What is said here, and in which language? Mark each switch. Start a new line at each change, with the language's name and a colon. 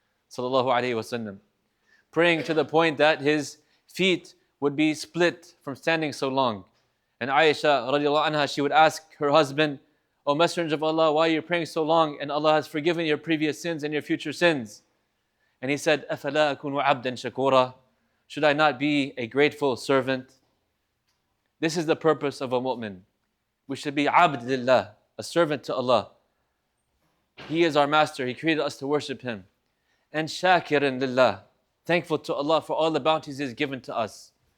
English: Sallallahu Alaihi Wasallam. Praying to the point that his feet would be split from standing so long. And Aisha radiallahu anha, she would ask her husband, O Messenger of Allah, why are you praying so long? And Allah has forgiven your previous sins and your future sins.
Arabic: And he said, أَفَلَا أَكُونُ عَبْدًا شَكُورًا?
English: Should I not be a grateful servant? This is the purpose of a mu'min. We should be abd lillah, a servant to Allah. He is our master. He created us to worship Him. And shakirin lillah, thankful to Allah for all the bounties He has given to us.